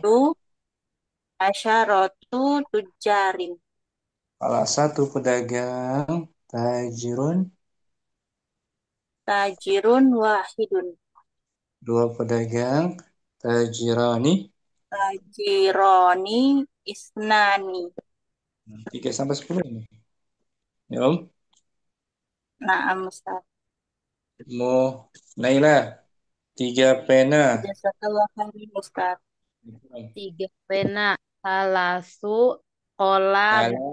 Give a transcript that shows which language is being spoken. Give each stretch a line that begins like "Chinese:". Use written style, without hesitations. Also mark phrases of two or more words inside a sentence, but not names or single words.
Arabic: 10 عشرة تجار.
Indonesian: Salah satu pedagang tajirun.
Arabic: تاجر واحد.
Indonesian: 2 pedagang tajirani.
Arabic: تاجران اثنان.
Indonesian: 3 sampai 10 ini. Ya Om.
Arabic: نعم أستاذ.
Indonesian: Naila 3 pena.
Arabic: جزاك الله خيرا أستاذ.
Indonesian: 3 pena.
Arabic: ثلاث أقلام.